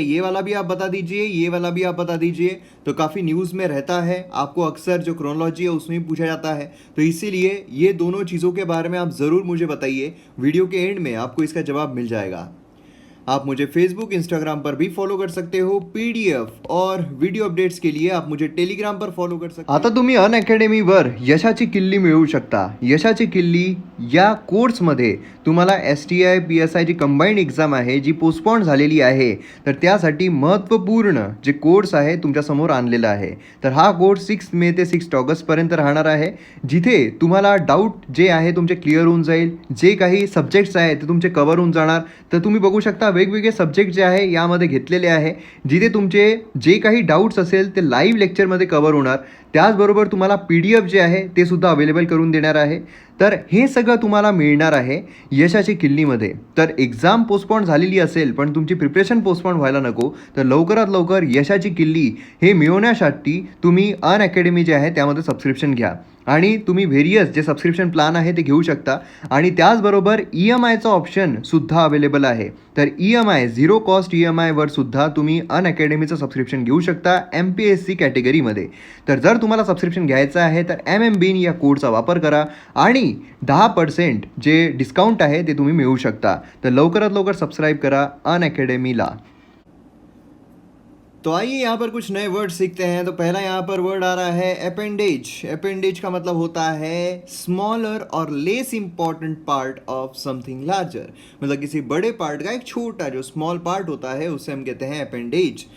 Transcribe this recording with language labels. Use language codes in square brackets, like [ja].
[hi] ये वाला भी आप बता दीजिए, ये वाला भी आप बता दीजिए। तो काफ़ी न्यूज़ में रहता है, आपको अक्सर जो क्रोनोलॉजी है उसमें भी पूछा जाता है। तो इसीलिए ये दोनों चीज़ों के बारे में आप ज़रूर मुझे बताइए। वीडियो के एंड में आपको इसका जवाब मिल जाएगा। आप मुझे फेसबुक, इंस्टाग्राम पर भी फॉलो कर सकते हो। PDF और व्हिडिओ अपडेट्स के लिए आप मुझे टेलिग्राम पर फॉलो कर सकता। [mr] आता तुम्ही अनअकॅडमीवर यशाची किल्ली मिळवू शकता। यशाची किल्ली या कोर्समध्ये तुम्हाला STI PSI जी कंबाईंड एक्झाम आहे, जी पोस्टपोन झालेली आहे, तर त्यासाठी महत्त्वपूर्ण जे कोर्स आहे तुमच्यासमोर आणलेला आहे। तर हा कोर्स 6 मे ते 6 ऑगस्टपर्यंत राहणार आहे, जिथे तुम्हाला डाऊट जे आहे तुमचे क्लिअर होऊन जाईल। जे काही सब्जेक्ट्स आहेत ते तुमचे कव्हर होऊन जाणार। तर तुम्ही बघू शकता वेगवेगळे सब्जेक्ट जे आहे यामध्ये घेतलेले आहे, जिथे तुमचे जे काही डाऊट्स असेल ते लाईव्ह लेक्चरमध्ये कव्हर होणार। त्याचबरोबर तुम्हाला PDF जे आहे ते सुद्धा अवेलेबल करून देणार आहे। तर हे सगळं तुम्हाला मिळणार आहे यशाची किल्लीमध्ये। तर एक्झाम पोस्टपोन झालेली असेल पण तुमची प्रिपरेशन पोस्टपोन व्हायला नको, तर लवकरात लवकर यशाची किल्ली हे मिळवण्यासाठी तुम्ही अनअकॅडमी जे आहे त्यामध्ये सबस्क्रिप्शन घ्या, आणि तुम्ही व्हेरियस जे सबस्क्रिप्शन प्लान आहे ते घेऊ शकता। आणि त्याचबरोबर EMIचा ऑप्शन सुद्धा अवेलेबल आहे। तर EMI झिरो कॉस्ट EMIवर सुद्धा तुम्ही अनअकॅडमीचं सबस्क्रिप्शन घेऊ शकता MPSC कॅटेगरीमध्ये। तर जर तुम्हाला सबस्क्रिप्शन घ्यायचं आहे तर MMBIN या कोडचा वापर करा आणि 10% जे डिस्काउंट आहे ते तुम्ही मिळवू शकता। तर लवकरात लवकर सबस्क्राईब करा अनअकॅडमीला। [hi] तो आइए यहाँ पर कुछ नए वर्ड सीखते हैं। तो पहला यहाँ पर वर्ड आ रहा है अपेंडेज। अपेंडेज का मतलब होता है [en] Smaller और less important part of something larger. [hi] मतलब किसी बड़े पार्ट का एक छोटा जो स्मॉल पार्ट होता है उसे हम कहते हैं अपेंडेज।